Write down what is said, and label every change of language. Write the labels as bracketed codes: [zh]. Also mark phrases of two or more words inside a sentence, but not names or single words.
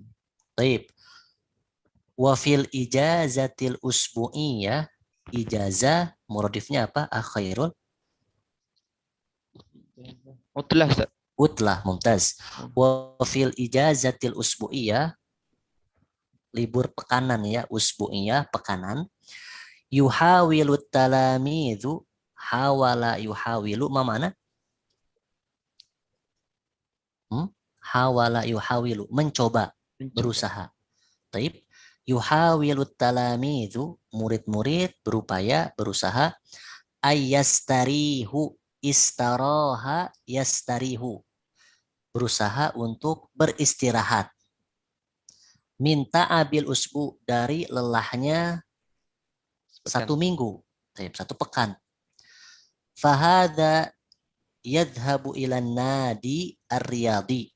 [ar] طيب. وفي الإجازة الأسبوعية إجازة [id] muradifnya apa? [ar] Khairul عطلة. عطلة ممتاز. وفي الإجازة الأسبوعية, [id] libur pekanan ya, [ar] أسبوعية, pekanan. يحاول التلاميذ حاول يحاول, mana? حاول يحاول, [id] mencoba, berusaha. [ar] طيب يحاول التلاميذ, [id] murid-murid berupaya, berusaha, [ar] أن يستريح استراح يستريح, [id] berusaha untuk beristirahat. [ar] من تعب الأسبوع, [id] dari lelahnya satu minggu, satu pekan. [ar] فهذا يذهب إلى النادي الرياضي.